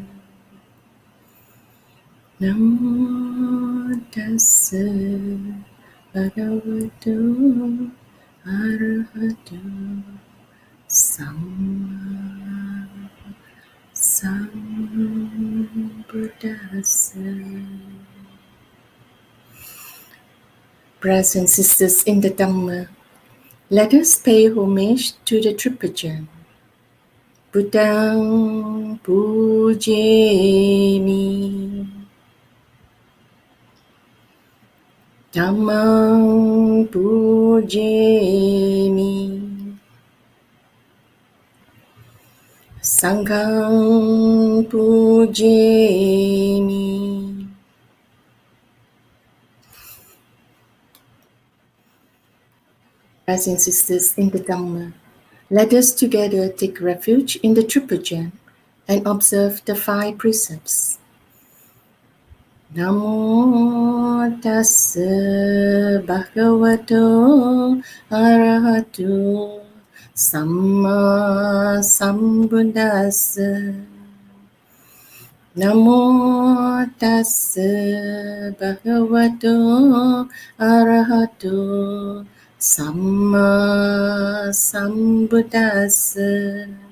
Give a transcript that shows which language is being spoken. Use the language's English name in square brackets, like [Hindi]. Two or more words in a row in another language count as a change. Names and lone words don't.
[Pali] Namo tassa bhagavato arahato samma sambuddhassa. [English] Brothers and sisters in the Dhamma, let us pay homage to the Tripuja. [Pali] Buddhang pujemi, Dhammang pujemi, Sanghang pujemi. [English] Brothers and sisters in the Dhamma, let us together take refuge in the Tripuja and observe the 5 precepts. [Pali] Namo tassa bhagavato arahato samma sambuddhassa. Namo tassa bhagavato arahato samma sambuddhassa.